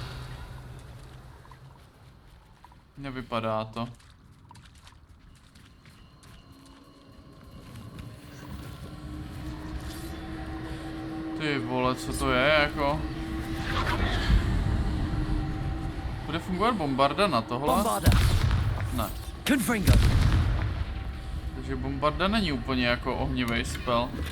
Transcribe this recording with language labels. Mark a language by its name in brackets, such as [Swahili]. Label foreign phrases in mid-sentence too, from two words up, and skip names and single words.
[Czech] Nevypadá to. Ty vole, co to je jako? Bude fungovat bombarda na tohle? Bombarda. Ne. Confringo. Takže bombarda není úplně jako ohnivý spell.